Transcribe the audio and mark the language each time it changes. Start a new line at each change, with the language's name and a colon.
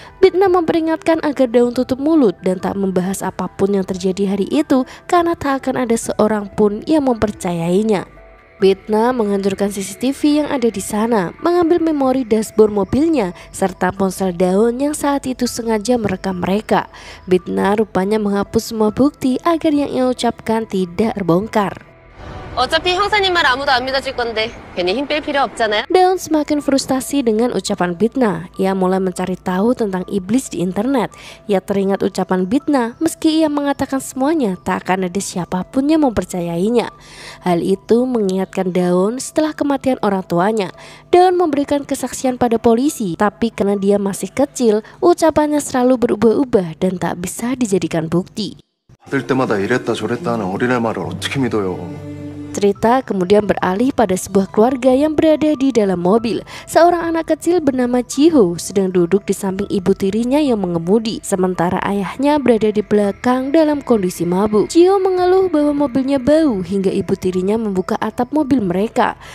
Indonesian: Bitna memperingatkan agar Dawn tutup mulut dan tak membahas apapun yang terjadi hari itu karena tak akan ada seorang pun yang mempercayainya. Bitna menghancurkan CCTV yang ada di sana, mengambil memori dashboard mobilnya serta ponsel Dawn yang saat itu sengaja merekam mereka. Bitna rupanya menghapus semua bukti agar yang ia ucapkan tidak terbongkar.
Korean: 어차피 형사님 말 아무도 안 믿어줄 건데 괜히 힘 뺄 필요 없잖아요.
Indonesian: Dawn semakin frustasi dengan ucapan Bitna. Ia mulai mencari tahu tentang iblis di internet. Ia teringat ucapan Bitna, meski ia mengatakan semuanya, tak akan ada siapapun yang mempercayainya. Hal itu mengingatkan Dawn setelah kematian orang tuanya. Dawn memberikan kesaksian pada polisi, tapi karena dia masih kecil, ucapannya selalu berubah-ubah dan tak bisa dijadikan bukti.
Korean: 받을 때마다 이랬다 저랬다 하는 어린애 말을 어떻게 믿어요?
Indonesian: Cerita kemudian beralih pada sebuah keluarga yang berada di dalam mobil. Seorang anak kecil bernama Jiho sedang duduk di samping ibu tirinya yang mengemudi, sementara ayahnya berada di belakang dalam kondisi mabuk. Jiho mengeluh bahwa mobilnya bau hingga ibu tirinya membuka atap mobil mereka.